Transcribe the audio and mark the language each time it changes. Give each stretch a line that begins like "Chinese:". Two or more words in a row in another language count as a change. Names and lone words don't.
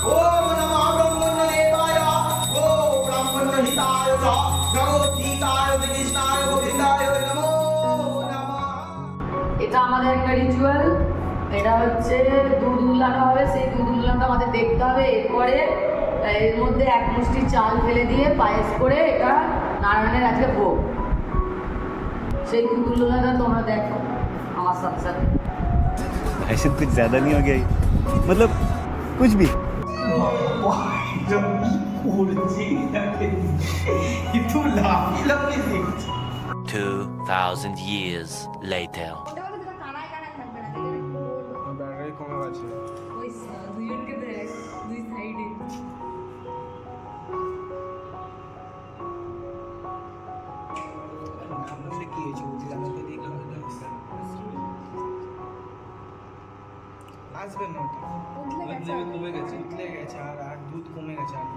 Sanskrit: ओम नमः ब्रह्मण्यदेवाय। ओम ब्राह्मणहिताय च भगवद्गीताय कृष्णाय गोविन्दाय नमो नमः।
Bangla: এটা আমাদের একটা রিচুয়াল। এটা হচ্ছে দুধ উল্লানো হবে, সেই দুধ উল্লানটা আমাদের দেখতে হবে। এরপরে এর মধ্যে এক মুষ্টি চাল ফেলে দিয়ে পায়েস করে এটা নারায়ণের আজকে ভোগ। সেই দুধ উল্লানটা তোমরা দেখো আমার সাথে সাথে।
Hindi: ऐसे कुछ ज्यादा नहीं हो गया ये? मतलब कुछ भी।
Indonesian: itu laki-laki sih.
English: 2,000 years later.
Bangla: ব্যাটারি কমে গেছে। কি হয়েছে বুঝলাম না, দেখলাম আসবে না, কমে গেছে, উতলে গেছে আর দুধ কমে গেছে।